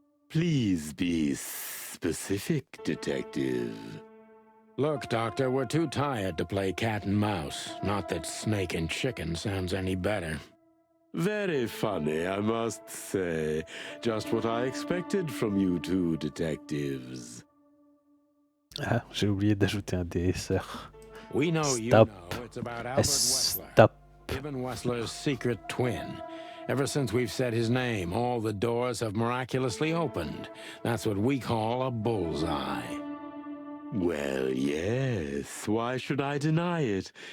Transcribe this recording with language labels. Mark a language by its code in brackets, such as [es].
[en] Please be specific, Detective. Look, Doctor, we're too tired to play cat and mouse. Not that snake and chicken sounds any better. Very funny, I must say. Just what I expected from you two detectives. [fr] Ah, j'ai oublié d'ajouter un DSR. [en] We know Stop. you know it's about Albert Wessler. Stop. Ibn Wessler's secret twin. Ever since we've said his name, all the doors have miraculously opened. That's what we call a bullseye. Well, yes. Why should I deny it?